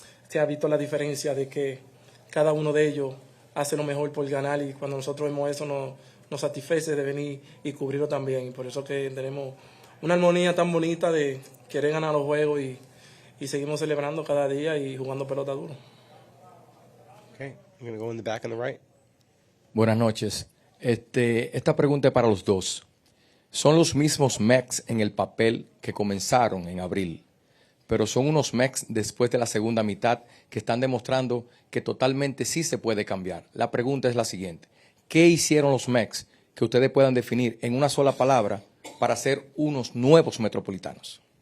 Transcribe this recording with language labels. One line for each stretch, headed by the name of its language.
Spanish: se ha visto la diferencia de que cada uno de ellos hace lo mejor por ganar y cuando nosotros vemos eso nos satisface de venir y cubrirlo también. Y por eso que tenemos una armonía tan bonita de querer ganar los juegos y seguimos celebrando cada día y jugando pelota duro.
English: Okay, I'm going to go in the back on the right.
Spanish: Buenas noches. Esta pregunta es para los dos. Son los mismos Mex en el papel que comenzaron en abril, pero son unos Mex después de la segunda mitad que están demostrando que totalmente sí se puede cambiar. La pregunta es la siguiente. ¿Qué hicieron los Mex que ustedes puedan definir en una sola palabra para ser unos nuevos Metropolitanos?